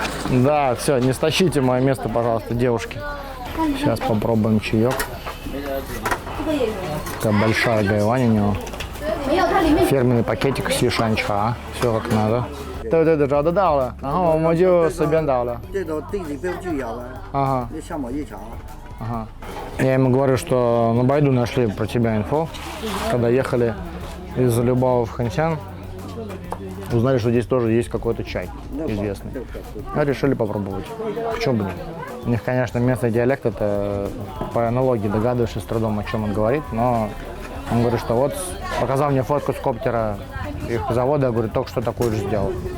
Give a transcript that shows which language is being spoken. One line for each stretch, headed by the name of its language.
Russian: Да, все, не стащите мое место, пожалуйста, девушки. Сейчас попробуем чаек. Такая большая гайвань у него. Фирменный пакетик сишанчха. Все как надо.
Chinese: 对对对，找得到了，然后我们就随便倒了。这都地里边就有了， Ага, 那上网一查， ага.
Russian: Я ему говорю, что на Байду нашли про тебя инфо, когда ехали из Любава в Хэнсян. Узнали, что здесь тоже есть какой-то чай известный. А решили попробовать. Почему бы нет? У них, конечно, местный диалект, это по аналогии догадываешься с трудом, о чем он говорит, но он говорит, что вот показал мне фотку с коптера их завода, я говорю, только что такую же сделал.